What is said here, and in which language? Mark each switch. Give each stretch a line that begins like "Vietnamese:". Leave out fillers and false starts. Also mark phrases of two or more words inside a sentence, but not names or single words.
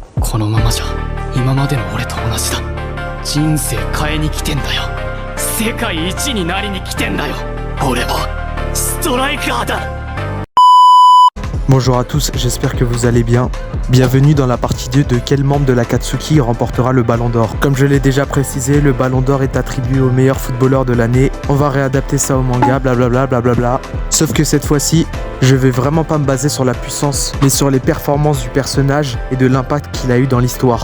Japanese: このままじゃ今までの俺と同じだ。人生変えに来てんだよ。世界一になりに来てんだよ。俺はストライカーだ。
French: Bonjour à tous, j'espère que vous allez bien. Bienvenue dans la partie 2 de quel membre de l'Akatsuki remportera le Ballon d'Or. Comme je l'ai déjà précisé, le Ballon d'Or est attribué au meilleur footballeur de l'année. On va réadapter ça au manga, blablabla, blablabla. Sauf que cette fois-ci, je vais vraiment pas me baser sur la puissance, mais sur les performances du personnage et de l'impact qu'il a eu dans l'histoire.